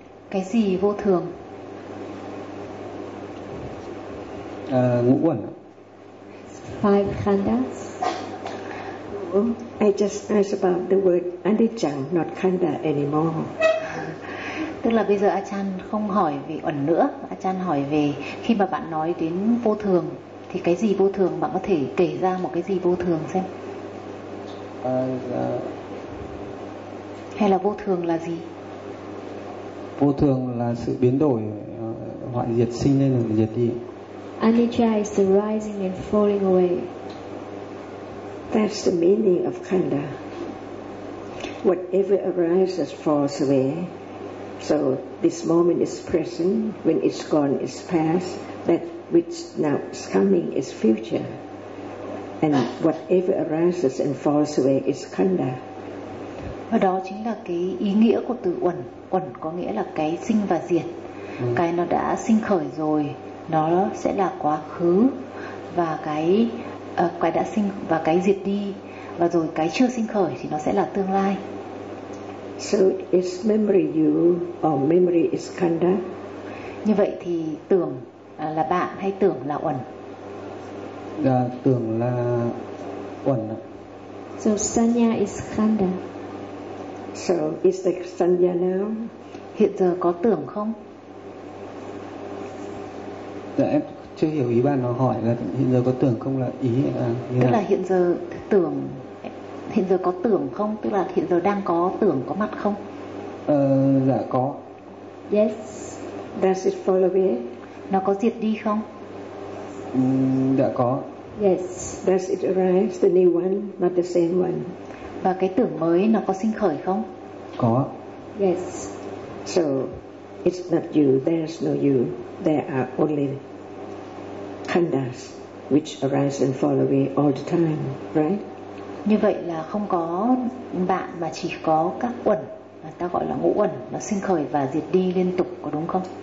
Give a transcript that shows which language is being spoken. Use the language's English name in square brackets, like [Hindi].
[Vietnamese] Cái gì vô thường? Ngũ uẩn. [English] Five khandas. I just asked about the word anicca, not khanda anymore. [Vietnamese] Tức là bây giờ Achan không hỏi về uẩn nữa. Achan hỏi về khi mà bạn nói đến vô thường thì cái gì vô thường, bạn có thể kể ra một cái gì vô thường xem. Hay là vô thường là gì? Vô thường là sự biến đổi, hoại diệt, sinh lên hoặc diệt đi. [English] Anicca is the rising and falling away. That's the meaning of khanda. Whatever arises falls away. So this moment is present, when it's gone it's past, that which now is coming is future, and whatever arises and falls away is khanda. [Vietnamese] Và đó chính là cái ý nghĩa của từ uẩn. Uẩn có nghĩa là cái sinh và diệt. Cái nó đã sinh khởi rồi nó sẽ là quá khứ, và cái đã sinh và cái diệt đi, và rồi cái chưa sinh khởi thì nó sẽ là tương lai. [English] So is memory you or memory is khanda? [Vietnamese] Như vậy thì tưởng là bạn hay tưởng là uẩn? Tưởng là uẩn. [English] So sanya is khanda. So is the sanya now? [Vietnamese] Hiện giờ có tưởng không? Dạ, em chưa hiểu ý bạn, nó hỏi là hiện giờ có tưởng không, là ý là như tức là hiện giờ tưởng, hiện giờ có tưởng không, tức là hiện giờ đang có tưởng có mặt không? Dạ có. [English] Yes. Does it fall away? [Vietnamese] Nó có diệt đi không? Dạ có. [English] Yes. Does it arise, the new one, not the same one? [Vietnamese] Và cái tưởng mới nó có sinh khởi không? Có. [English] Yes. So it's not you, there's no you. There are only khandas which arise and fall away all the time, right? [Vietnamese] Như vậy là không có bạn mà chỉ có các uẩn, mà ta gọi là ngũ uẩn, nó sinh khởi và diệt đi liên tục, có đúng không?